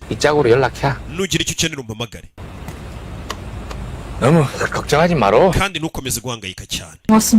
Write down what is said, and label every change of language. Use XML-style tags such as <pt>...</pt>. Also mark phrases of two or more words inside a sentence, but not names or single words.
<ko>이 짝으로 연락해.</ko> <rw>Nugira icyo ukenera umpamagare.</rw> <ko>너무 걱정하지 마로.</ko> <rw>Kandi ntukomeze guhangayika cyane.</rw> <ko>고맙습니다.</ko>